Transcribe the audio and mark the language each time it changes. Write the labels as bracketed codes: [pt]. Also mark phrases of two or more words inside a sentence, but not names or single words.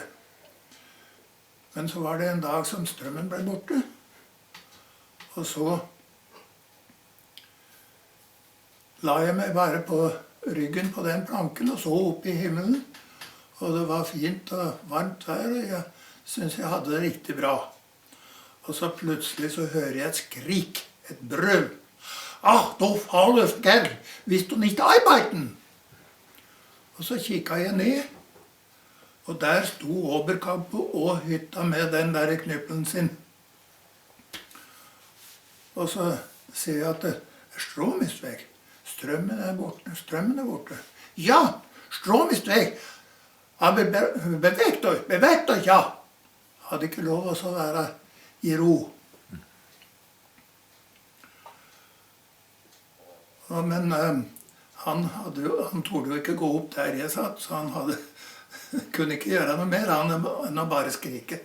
[no] Men så var det en dag som strømmen ble borte, og så la jeg meg bare på ryggen på den planken og så opp i himmelen, og det var fint og varmt vær, og jeg synes jeg hadde det riktig bra. Og så plutselig så hører jeg et skrik, et brøl. [de] «Ach, du Faulefger, willst du nicht arbeiten?» [no] Og så kikket jeg ned, Og der sto Oberkampet og hytta med den der knyppelen sin. Og så ser jeg at det er [de] Strom ist weg. [no] Strømmen er borte. Strømmen er borte. [de] Ja, Strom ist weg. Aber bewegt euch, ja. [no] Hadde ikke lov å være i ro. Men han torde jo ikke gå opp der jeg satt, så han kunne ikke gjøre noe mer enn å bare skrike.